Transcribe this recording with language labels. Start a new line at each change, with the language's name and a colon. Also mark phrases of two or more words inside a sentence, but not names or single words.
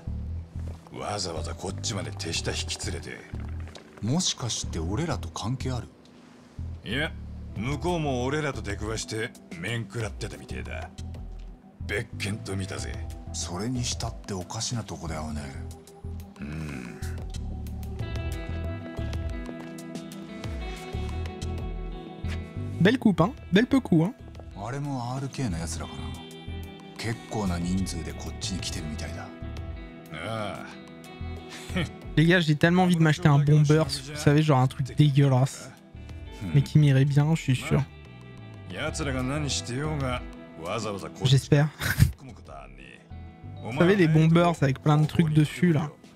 Japanese: わざわざこっちまで手下引き連れて。もしかして俺らと関係ある？いや、向こうも俺らと出くわして面食らってたみてえだ。別件と見たぜ。それにしたっておかしなとこだよね。
French: Belle coupe, hein. Belle peu coup, hein.
Japanese: あれも RK のやつらかな。結構な人数でこっちに来てるみたいだ。ああ。
French: Les gars, j'ai tellement envie de m'acheter un bomber, vous savez, genre un truc dégueulasse. Mais qui m'irait bien, je suis sûr. J'espère. Vous savez, les bombers avec plein de trucs dessus, là.